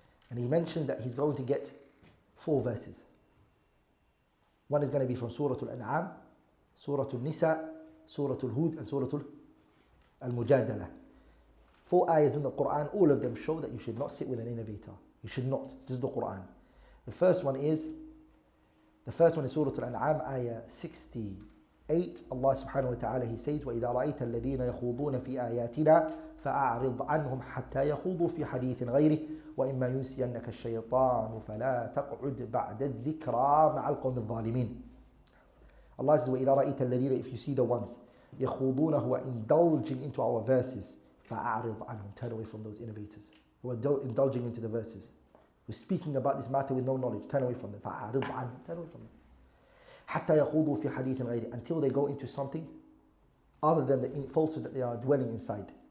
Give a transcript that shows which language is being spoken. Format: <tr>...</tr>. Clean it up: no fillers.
<en>And he mentioned that he's going to get 4 verses. One is going to be from Surah Al-An'am, Surah Al-Nisa, Surah Al-Hud, and Surah Al-Mujadala. 4 ayahs in the Quran, all of them show that you should not sit with an innovator. You should not. This is the Quran. The first one is Surah Al-An'am, ayah 68. Allah subhanahu wa ta'ala, he says,</en> <ar>وَإِذَا رَأَيْتَ الَّذِينَ يَخُوضُونَ فِي آيَاتِنَا فَأَعْرِضْ عَنْهُمْ حَتَّى يَخُوضُوا فِي حَدِيثٍ غَيْرِهِ وَإِمَّا يُنْسِيَنَّكَ الشَّيْطَانُ فَلَا تَقْعُدْ بَعْدَ الذِّكْرَى مَعَ الْقَوْمِ الظَّالِمِينَ.</ar> <en>Allah says,</en> <ar>وَإِذَا رَأَيْتَ الَّذِينَ,</ar> <en>if you see the ones,</en> <ar>يَخُوضُونَ,</ar> <en>who are indulging into our verses,</en> <ar>فَأَعْرِضْ عَنْهُمْ,</ar> <en>turn away from those innovators who are indulging into the verses, who are speaking about this matter with no knowledge. Turn away from them.</en> <ar>فَأَعْرِضْ عَنْهُمْ,</ar> <en>turn away from them.</en> <ar>حَتَّى يَخُوضُوا فِي حَدِيثٍ غَيْرِهِ,</ar> <en>until they go into something other than the falsehood that they are dwelling inside.</en>